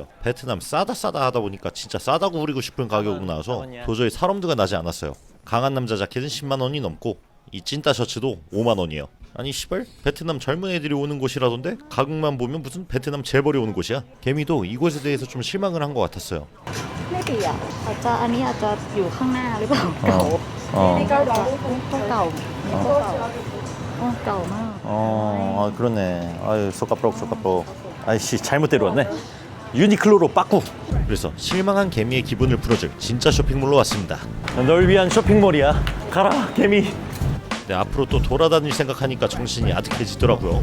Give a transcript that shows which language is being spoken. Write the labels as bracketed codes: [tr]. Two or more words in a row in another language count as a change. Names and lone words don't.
[ko] 베트남 싸다 하다 보니까 진짜 싸다고 부리고 싶은 가격으로 나와서 도저히 살 엄두가 나지 않았어요. 강한 남자 자켓은 10만원이 넘고 이 찐따 셔츠도 5만원이에요. 아니 시발 베트남 젊은 애들이 오는 곳이라던데 가격만 보면 무슨 베트남 재벌이 오는 곳이야. 개미도 이곳에 대해서 좀 실망을 한 것 같았어요. [th] ไม่ดีอ่ะอาจจะอันนี้อาจจะอยู่ข้างหน้าหรือเปล่าเก่านี่ก็เก่าเก่าเก่ามาก [ko] 아 그러네. 아유 소카프록. 아이씨 잘못 데려왔네. 유니클로로 빠꾸. 그래서 실망한 개미의 기분을 풀어줄 진짜 쇼핑몰로 왔습니다. 널 위한 쇼핑몰이야. 가라 개미. 네, 앞으로 또 돌아다닐 생각하니까 정신이 아득해지더라고요.